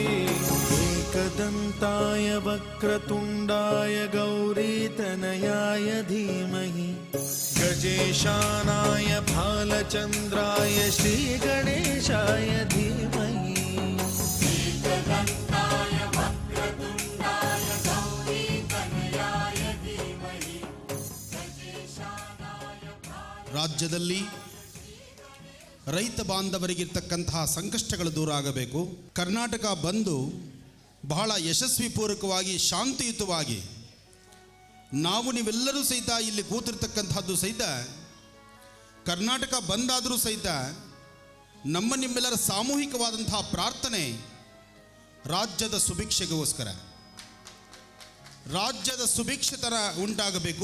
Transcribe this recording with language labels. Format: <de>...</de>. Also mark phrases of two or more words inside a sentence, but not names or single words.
<sa>एकदन्ताय वक्रतुण्डाय गौरीतनयाय धीमहि, गजेशानाय भालचन्द्राय श्रीगणेशाय धीमहि. एकदन्ताय वक्रतुण्डाय गौरीतनयाय धीमहि, गजेशानाय</sa> <kn>ರಾಜ್ಯದಲ್ಲಿ ರೈತ ಬಾಂಧವರಿಗಿರ್ತಕ್ಕಂತಹ ಸಂಕಷ್ಟಗಳು ದೂರ ಆಗಬೇಕು. ಕರ್ನಾಟಕ ಬಂದು ಬಹಳ ಯಶಸ್ವಿಪೂರ್ವಕವಾಗಿ ಶಾಂತಿಯುತವಾಗಿ ನಾವು ನೀವೆಲ್ಲರೂ ಸಹಿತ ಇಲ್ಲಿ ಕೂತಿರ್ತಕ್ಕಂಥದ್ದು ಸಹಿತ ಕರ್ನಾಟಕ ಬಂದಾದರೂ ಸಹಿತ ನಮ್ಮ ನಿಮ್ಮೆಲ್ಲರ ಸಾಮೂಹಿಕವಾದಂತಹ ಪ್ರಾರ್ಥನೆ ರಾಜ್ಯದ ಸುಭಿಕ್ಷೆಗೋಸ್ಕರ, ರಾಜ್ಯದ ಸುಭಿಕ್ಷತರ ಉಂಟಾಗಬೇಕು.</kn>